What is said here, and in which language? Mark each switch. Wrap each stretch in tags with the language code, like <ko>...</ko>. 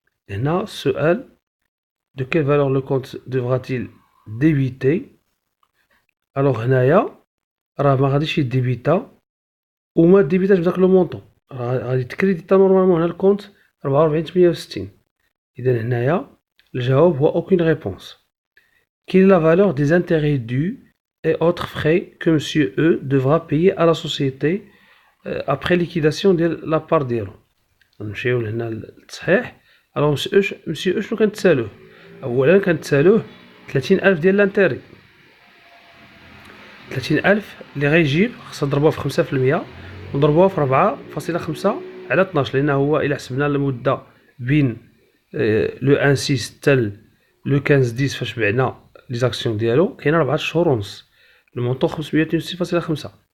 <ar>هنا السؤال</ar> <fr>de quelle valeur le compte devra-t-il débiter؟</fr> <ar>الوغ هنايا راه ما غاديش يديبيتا وما ديبيتاش بداك لو مونطون، راه غادي تكريديتا نورمالمون هنا الكونت 44868. اذا هنايا الجواب هو</ar> <fr>aucune réponse. Quelle est la valeur des intérêts dus et autres frais que monsieur E devra payer à la société après liquidation</fr> <ar>ديال لابار ديالو؟ نمشيو لهنا للتصحيح. الوغ مسيو شنو كنتسالوه؟ اولا كنتسالوه 30000 ديال لانتيري. 30000 اللي غيجيب خصنا نضربوها في 5% ونضربوها في 4.5 على 12، لان هو الا حسبنا المده بين لو 16 حتى لو 15 فاش بعنا لي زاكسيون ديالو كاينه 4 شهور ونص، المونطون 562.5.</ar>